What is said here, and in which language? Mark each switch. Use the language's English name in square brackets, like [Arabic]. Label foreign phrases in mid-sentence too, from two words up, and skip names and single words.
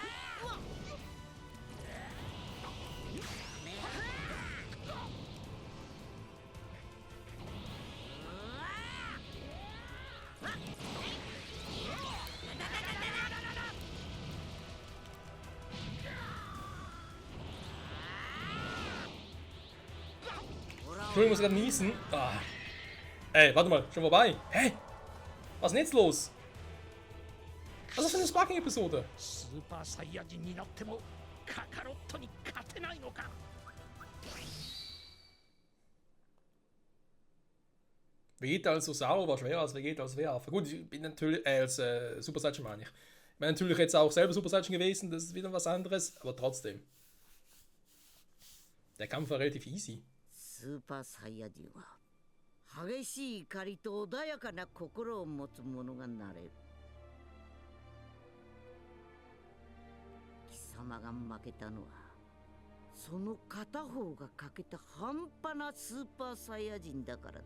[German] Entschuldigung, ich muss gerade niesen. Ah. Ey, warte mal, schon vorbei. Hä? Was ist denn jetzt los? Was ist das für eine Sparking-Episode? [Japanese] スーパーサイヤ人になってもカカロットに勝てないのか。 [German] Vegeta als Osaru war schwerer als Vegeta als Werfer. Gut, ich bin natürlich, als Super Saiyan meine ich. Ich bin natürlich jetzt auch selber Super Saiyan gewesen, das ist wieder was anderes, aber trotzdem. Der Kampf war relativ easy. [Japanese] スーパーサイヤ人は激しい怒りと穏やかな心を持つ者がなれる。貴様が負けたのはその片方が欠けた半端なスーパーサイヤ人だからだ。